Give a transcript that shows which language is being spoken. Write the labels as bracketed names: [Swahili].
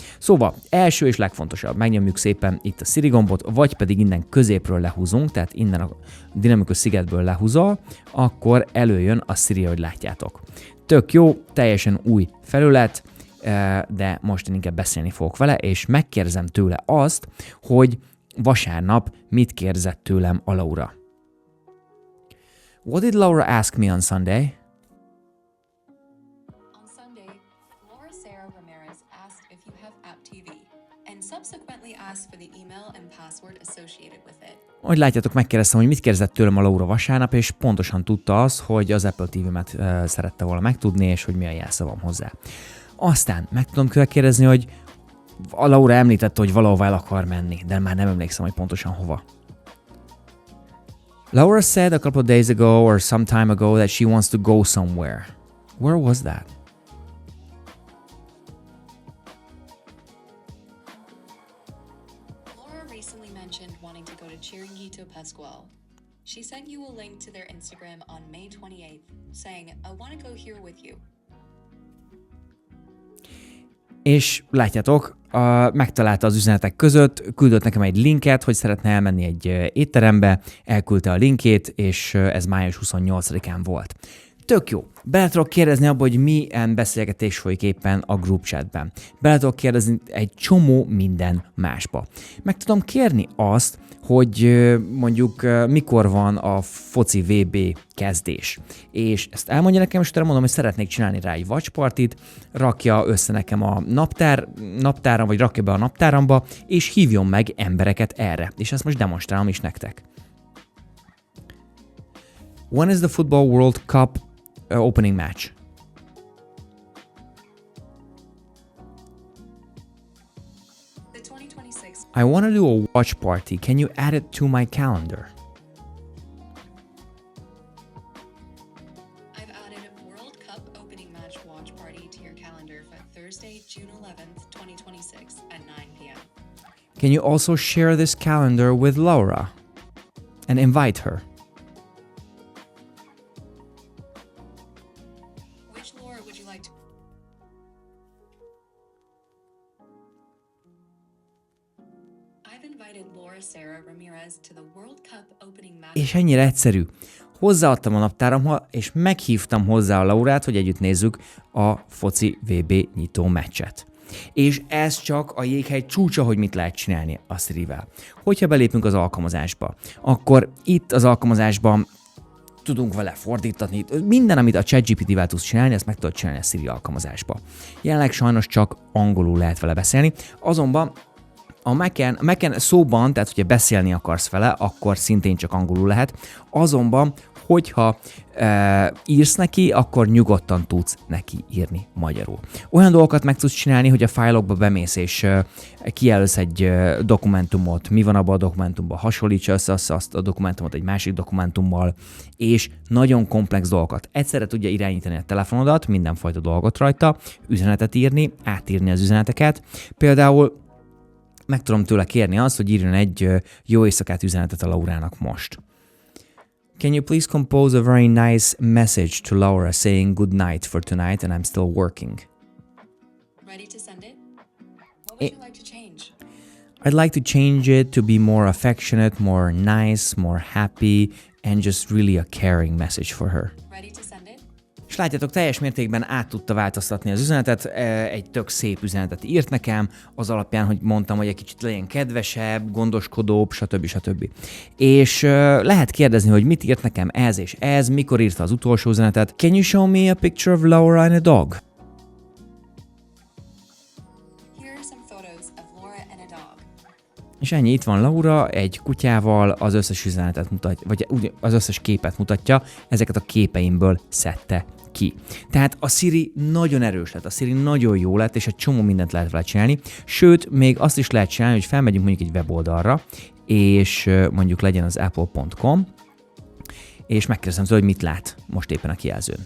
[Hungarian] Szóval első és legfontosabb, megnyomjuk szépen itt a Siri gombot, vagy pedig innen középről lehúzunk, tehát innen a dinamikus szigetből lehúzol, akkor előjön a Siri, hogy látjátok. Tök jó, teljesen új felület, de most én inkább beszélni fogok vele, és megkérdezem tőle azt, hogy vasárnap mit kérdezett tőlem a Laura. [English] What did Laura ask me on Sunday? On Sunday, Laura Sarah Ramirez asked if you have App TV and subsequently asked for the email and password associated with it. [Hungarian] Ahogy látjátok, megkérdeztem, hogy mit kérdezett tőlem a Laura vasárnap, és pontosan tudta az, hogy az Apple TV-met szerette volna megtudni, és hogy mi a jelszavam hozzá. Aztán meg tudom kérdezni, hogy a Laura említette, hogy valahova el akar menni, de már nem emlékszem, hogy pontosan hova. [English] Laura said a couple of days ago or some time ago that she wants to go somewhere. Where was that? Laura recently mentioned wanting to go to Chiringuito Pascual. She sent you a link to their Instagram on May 28th, saying, I want to go here with you. [Hungarian] És látjátok, megtalálta az üzenetek között, küldött nekem egy linket, hogy szeretne elmenni egy étterembe, elküldte a linkét, és ez május 28-án volt. Tök jó. Bele tudok kérdezni abba, hogy milyen beszélgetés folyik éppen a group chatben. Bele tudok kérdezni egy csomó minden másba. Meg tudom kérni azt, hogy mondjuk mikor van a foci VB kezdés. És ezt elmondja nekem, és utána mondom, hogy szeretnék csinálni rá egy watch partit, rakja össze nekem a naptáram, vagy rakja be a naptáramba, és hívjon meg embereket erre. És ezt most demonstrálom is nektek. [English] When is the Football World Cup opening match? The 2026 I want to do a watch party. Can you add it to my calendar? I've added World Cup opening match watch party to your calendar for Thursday, June 11th, 2026 at 9 p.m. Can you also share this calendar with Laura and invite her? Which Laura would you like to? invited Laura Sarah Ramirez to the World Cup opening match. [Hungarian] És ennyire egyszerű. Hozzáadtam a naptáramhoz, és meghívtam hozzá a Laurát, hogy együtt nézzük a foci VB nyitó meccset. És ez csak a jéghegy csúcsa, hogy mit lehet csinálni a Sirivel. Hogyha belépünk az alkalmazásba, akkor itt az alkalmazásban tudunk vele fordítani. Minden, amit a ChatGPT-vel tudsz csinálni, ezt meg tudod csinálni a Siri alkalmazásba. Jelenleg sajnos csak angolul lehet vele beszélni, azonban a Mac-en szóban, tehát hogyha beszélni akarsz vele, akkor szintén csak angolul lehet, azonban hogyha írsz neki, akkor nyugodtan tudsz neki írni magyarul. Olyan dolgokat meg tudsz csinálni, hogy a fájlokba bemész és kijelölsz egy dokumentumot, mi van abban a dokumentumban, hasonlítsa össze azt a dokumentumot egy másik dokumentummal, és nagyon komplex dolgokat. Egyszerre tudja irányítani a telefonodat, mindenfajta dolgot rajta, üzenetet írni, átírni az üzeneteket. Például meg tudom tőle kérni azt, hogy írjon egy jó éjszakát üzenetet a Laurának most. [English] Can you please compose a very nice message to Laura saying good night for tonight and I'm still working? Ready to send it? What would you like to change? I'd like to change it to be more affectionate, more nice, more happy, and just really a caring message for her. Ready to send it? [Hungarian] És látjátok, teljes mértékben át tudta változtatni az üzenetet, egy tök szép üzenetet írt nekem, az alapján, hogy mondtam, hogy egy kicsit legyen kedvesebb, gondoskodóbb, stb. És lehet kérdezni, hogy mit írt nekem ez és ez, mikor írta az utolsó üzenetet. [English] Can you show me a picture of Laura and a dog? Here are some photos of Laura and a dog. [Hungarian] És ennyi, itt van Laura egy kutyával, az összes üzenetet mutatja, vagy az összes képet mutatja, ezeket a képeimből szedte ki. Tehát a Siri nagyon erős lett, a Siri nagyon jó lett, és egy csomó mindent lehet vele csinálni, sőt, még azt is lehet csinálni, hogy felmegyünk mondjuk egy weboldalra, és mondjuk legyen az apple.com, és megkérdezem tőle, hogy mit lát most éppen a kijelzőn.